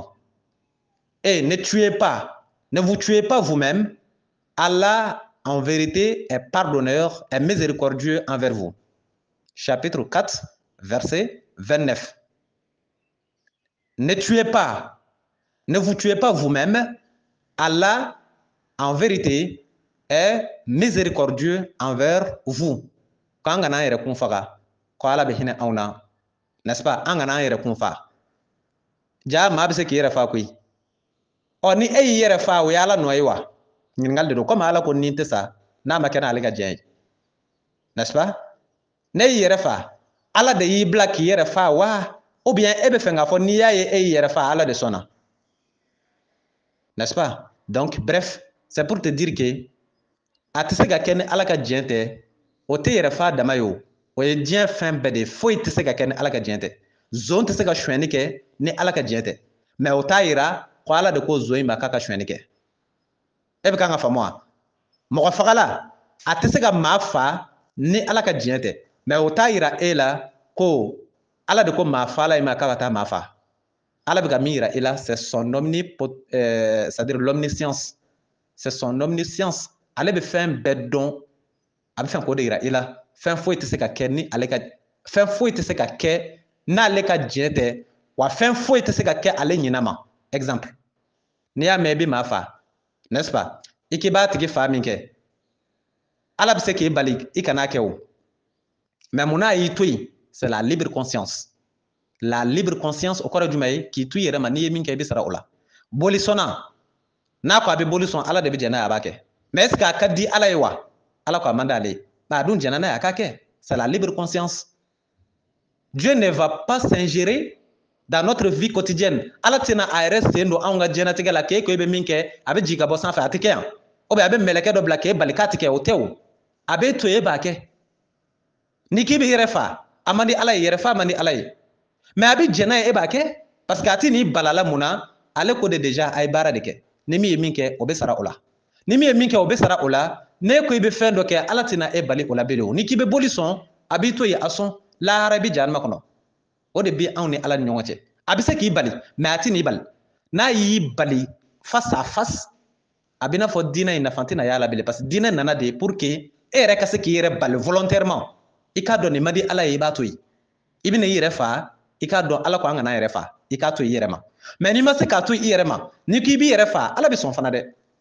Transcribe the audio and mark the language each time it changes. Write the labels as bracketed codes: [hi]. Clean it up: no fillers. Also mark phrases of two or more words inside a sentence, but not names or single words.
[fr] Ne tuez pas, ne vous tuez pas vous-même. Allah en vérité est pardonneur et miséricordieux envers vous. Chapitre 4 verset 29. Ne tuez pas, ne vous tuez pas vous-même. Allah en vérité est miséricordieux envers vous. Quand on a [bm] yɛrɛ kun faga, ko ala bɛ hinɛ anw na, [fr] n'est-ce pas [bm] an kana an yɛrɛ kun fa ja maa bɛ se k'i yɛrɛ fa koyi ɔ ni e y'i yɛrɛ fa o ye ala nɔ ye wa ɲininkali de don komi ala ko ni tɛ sa n'a ma kɛ n'ale ka diɲɛ ye [fr] n'est-ce pas [bm] ne y'i yɛrɛ fa ala de y'i bila k'i yɛrɛ fa wa [fr] ou bien [bm] e bɛ fɛ k'a fɔ n'i y'a ye e y'i yɛrɛ fa ala de sɔnna [fr] n'est-ce pas donc bref c'est pour te dire que [bm] a tɛ se ka kɛ ni ala ka diɲɛ tɛ o tɛ yɛrɛ fa dama ye o ye diɲɛ fɛn bɛɛ de foyi tɛ se ka kɛ ni ala ka diɲɛ tɛ zon tɛ se ka sonyɛni kɛ ni ala ka diɲɛ tɛ mais o t'a yira ko ala de ko zon in ma k'a ka sonyɛni kɛ e bɛ kan ka faamu wa mɔgɔ fagala a tɛ se ka maa fa ni ala ka diɲɛ tɛ mais o t'a yira e la ko ala de ko maa fala in ma k'a ka taa maa fa ala bɛ ka min yira e la [fr] c'est son c'est-à-dire l'omniscience c'est son omniscience [bm] ale bɛ fɛn bɛɛ dɔn a bɛ fɛn k'o de yira e la fɛn foyi tɛ se ka kɛ ni ale ka fɛn foyi tɛ se ka kɛ n'ale ka diɲɛ tɛ wa fɛn foyi tɛ se ka kɛ ale ɲinɛ ma exemple n'i y'a mɛn i bɛ maa fa [fr] n'est-ce pas [bm] i k'i b'a tigi fa min kɛ ala bɛ se k'i bali i kana kɛ o mais mun n'a y'i to yen [fr] c'est la libre conscience [bm] la libre conscience o kɔrɔ ye jumɛn ye k'i to i yɛrɛ ma n'i ye min kɛ i bɛ sara o la boli sɔnna n'a ko a bɛ boli sɔn ala de bɛ jɛn n'a ye a b'a kɛ [fr] mais est ce que [bm] a ka di ala ye wa ala ko a man d'ale ye a dun jɛnna n'a ye a k'a kɛ [fr] c'est la libre conscience Dieu ne va pas s'ingérer dans notre vie quotidienne [bm] ala tɛna a yɛrɛ sen don anw ka diɲɛlatigɛ la k'e ko i bɛ min kɛ a bɛ jigin ka bɔ sanfɛ a tɛ kɛ yan ou bien a bɛ mɛlɛkɛ dɔ bila k'e bali k'a tɛ kɛ o tɛ o a b'e to yen e b'a kɛ ni k'i bɛ yɛrɛ fa a man di ala ye yɛrɛ fa man di ala ye mais a bɛ jɛn n'a ye e b'a kɛ [fr] parce que [bm] a tɛ n'i balala mun na ale ko de déjà a ye baara de kɛ ni min ye min kɛ o bɛ sara o la ni min ye min kɛ o bɛ sara o la n'e ko i bɛ fɛn dɔ kɛ ala tɛna e bali o la bilen o ni k'i bɛ boli sɔn a b'i to yen a sɔn lahara i bɛ jahanama kɔnɔ o de bɛ anw ni ala ni ɲɔgɔn cɛ a bɛ se k'i bali mais a tɛ n'i bali n'a y'i bali [fr] face à face [bm] a bɛ n'a fɔ diinɛ in nafa tɛna y'a la bilen [fr] parce que [bm] diinɛ nana de [fr] pour que [bm] e yɛrɛ ka se k'i yɛrɛ bali volontairement i k'a dɔn nin man di ala ye i b'a to yen i bɛna i yɛrɛ fa i k'a dɔn ala ko an kana yɛrɛ fa i k'a to i yɛrɛ ma mais n'i ma se k'a to i yɛrɛ ma n'i k'i b'i yɛrɛ fa ala bɛ sɔn fana dɛ